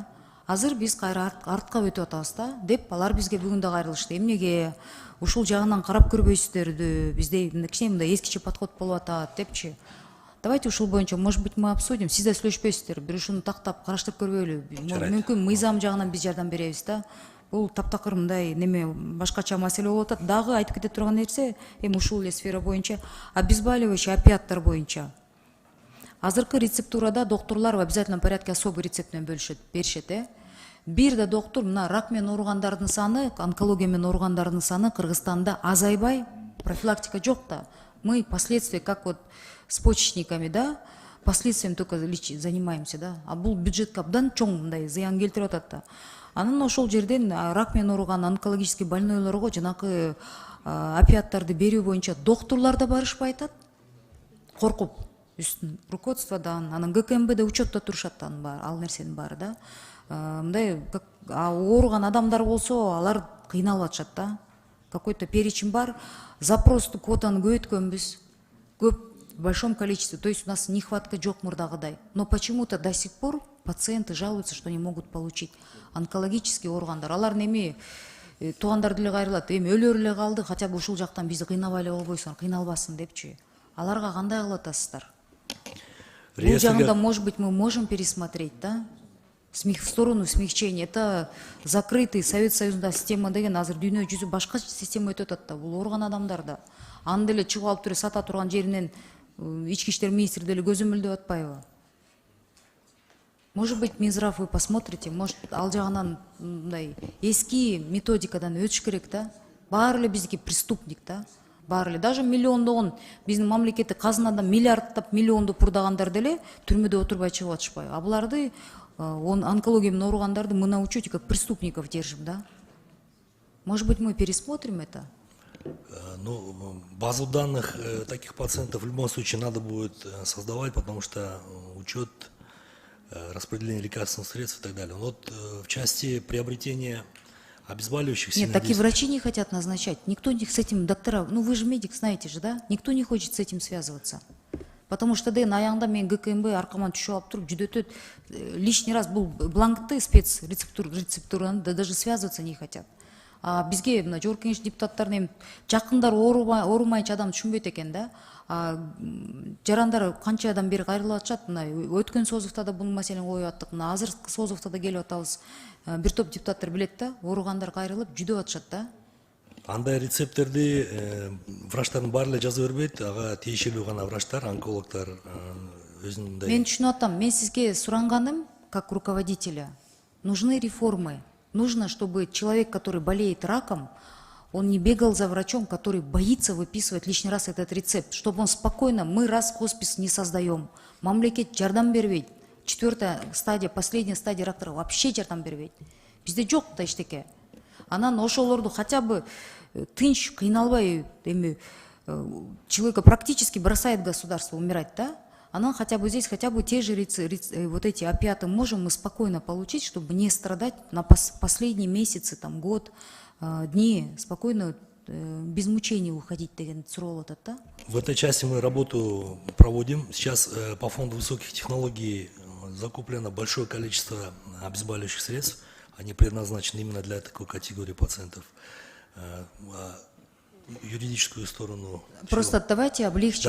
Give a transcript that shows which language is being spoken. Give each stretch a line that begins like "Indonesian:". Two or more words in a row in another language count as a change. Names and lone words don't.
Kyrgyz: Азыр биз кайра артка өтүп атабыз да, деп алар бизге бүгүн да кайрылышты. Эмнеге ушул жагынан карап көрбөйсүздөрдү? Бизде кичине мындай эскиче подход болуп атат депчи. Давайте ушул боюнча,
Russian: может быть, мы обсудим.
Kyrgyz: Сиз да сүйлөшпөйсүздөр. Бир ушуну тактап караштырып көрбөйлү. Мүмкүн мыйзам жагынан биз жардам беребиз да. Бул таптакыр мындай неме башкача маселе болуп атат. Дагы айтып кете турган нерсе, ушул эле сфера боюнча обезболивающий опиаттар боюнча. Азыркы рецептурада докторлор
Russian: в обязательном порядке особый рецепт
Kyrgyz: менен беришет. Бир да доктор мына рак менен ооругандардын саны, онкология менен ооругандардын саны Кыргызстанда азайбай, профилактика жок да.
Russian: Мы последствия, как вот с почечниками, да, последствиями только занимаемся, да.
Kyrgyz: А бул бюджетке абдан чоң мындай зыян келтирип атат да. Анан ошол жерден рак менен ооруган
Russian: онкологический больнойлорго
Kyrgyz: жанакы опиаттарды берүү боюнча докторлор да барышпай атат. Коркуп, үстүн руководстводан, анан ГКМБде учетто турушат ал нерсенин баары да. Мындай ооруган адамдар болсо, алар кыйналып атышат да.
Russian: Какой-то перечень бар.
Kyrgyz: Запросту квотаны көбөйткөнбүз. Көп,
Russian: в большом количестве. То есть у нас нехватка
Kyrgyz: жок мурдагыдай.
Russian: Но почему-то до сих пор пациенты жалуются, что не могут получить онкологический ооругандар.
Kyrgyz: Алар неме туугандар деле кайрылат. Өлөр эле калды,
Russian: хотя бы
Kyrgyz: ушул жактан бизди кыйнабай эле болбойсуң, кыйналбасын депчи. Аларга кандай кылып атасыздар? Бул жагында,
Russian: может быть, мы можем пересмотреть, да? В сторону смягчения. Это закрытый Совет
Kyrgyz: Союзунда система деген азыр дүйнө жүзү башка система өтүп атат да. Бул ооруган адамдарда. Аны деле чыгып алып туруп сата турган жеринен ички иштер министри деле көзөмөлдөп атпайбы?
Russian: Может быть, Минздрав вы посмотрите, может,
Kyrgyz: ал жагынан мындай эски методикадан өтүш керек да. Баары эле биздики преступник да. Баары эле даже миллиондогон биздин мамлекетти казынадан миллиарддап миллионду пурдагандар деле түрмөдө отурбай чыгып атышпайбы? А буларды онкология менен ооругандарды
Russian: мы на учете как преступников держим, да? Может быть, мы пересмотрим это? Ну, базу данных таких пациентов в любом случае надо будет создавать, потому что учет распределения лекарственных средств и так далее. Вот в части приобретения обезболивающих... Нет, такие врачи не хотят назначать. Никто не с этим, доктора, ну вы же медик, знаете же, да? Никто не хочет с этим связываться. Потому что
Kyrgyz: деген аягында мен ГКМБ аркаман түшүп алып туруп жүдөтөт.
Russian: Лишний раз
Kyrgyz: бул бланкты
Russian: спецрецептураны даже связываться не хотят.
Kyrgyz: А бизге мына жогорку кеңеш депутаттарынын жакындар оорумайчы адам түшүнбөйт экен да. Жарандар канчадан бери кайрылып атышат. Мына өткөн созувда да бул маселени коюп аттык. Мына азыркы созувда да келип атабыз. Бир топ депутаттар билет да, ооругандар кайрылып жүдөп атышат да. Андай рецептерди врачтардын баары эле жаза бербейт, ага тиешелүү гана врачтар, онкологдор өзүнүн. Мен түшүнүп атам, мен сизге суранганым,
Russian: как руководителя, нужны реформы. Нужно, чтобы человек, который болеет раком, Он не бегал за врачом, который боится выписывать лишний раз этот рецепт, чтобы он спокойно, мы раз хоспис не создаем,
Kyrgyz: мамлекет жардам бербейт,
Russian: 4-я стадия, последняя стадия рактора вообще
Kyrgyz: жардам бербейт. Bizde жоқ та ештеке. Анан ошолорду
Russian: хотя бы
Kyrgyz: тынч, кыйналбай,
Russian: человека практически бросает государство умирать, да? Анан хотя бы здесь, хотя бы те же вот эти опиаты можем мы спокойно получить, чтобы не страдать на последние месяцы, там, год, дни, спокойно, без мучений уходить
Kyrgyz: деген суроо атат да?
Russian: В этой части мы работу проводим. Сейчас по фонду высоких технологий закуплено большое количество обезболивающих средств. Они предназначены именно для такой категории пациентов. Юридическую сторону. Просто давайте облегчим